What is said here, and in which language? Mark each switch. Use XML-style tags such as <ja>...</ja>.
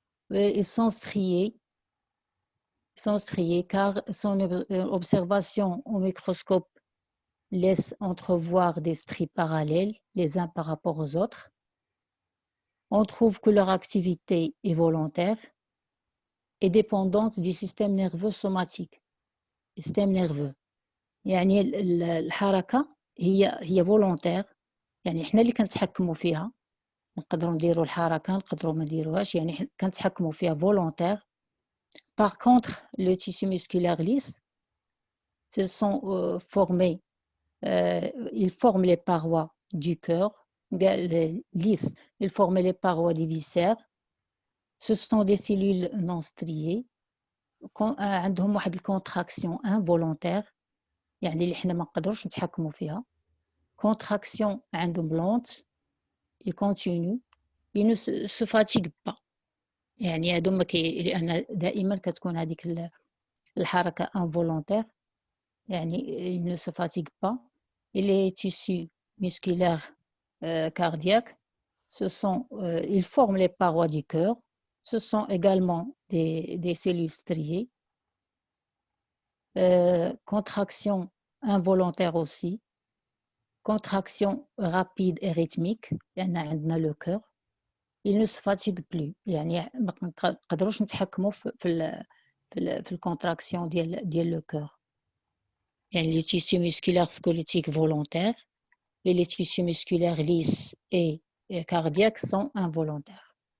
<fr>Ils sont striés car son observation au microscope laisse entrevoir des stries parallèles les uns par rapport aux autres. On trouve que leur activité est volontaire et dépendante du système nerveux somatique.</fr> <ar>السيستم نيرفو يعني الحركة هي volontaire، يعني احنا اللي كنتحكموا فيها، نقدروا نديروا الحركة نقدروا ما نديروهاش، يعني كنتحكموا فيها volontaire.</ar> <fr>Par contre, le tissu musculaire lisse, se sont formés, ils forment les parois du cœur, lisses, ils forment les parois des viscères. Ce sont des cellules non striées</fr> <ar>عندهم واحد الكونتراكسيون انفولونتير، يعني اللي حنا ما نقدروش نتحكموا فيها. كونتراكسيون عندهم لونت اي كونتينيو،</ar> <fr>ils ne se fatiguent pas،</fr> <ar>يعني هادو لان دائما كتكون هذيك الحركه انفولونتير، يعني ils ne se fatiguent pas.</ar> <fr>Et les tissus musculaires cardiaques, ils forment les parois du cœur. Ce sont également des cellules striées. Contraction involontaire aussi. Contraction rapide et rythmique.</fr> <ar>عندنا le cœur.</ar> <fr>Il ne se fatigue plus.</fr> <ar>يعني ما نقدروش نتحكموا في الكونتراكسيون ديال le cœur.</ar> <fr>يعني les tissus musculaires squelettiques volontaires et les tissus musculaires lisses et cardiaques sont involontaires.</fr>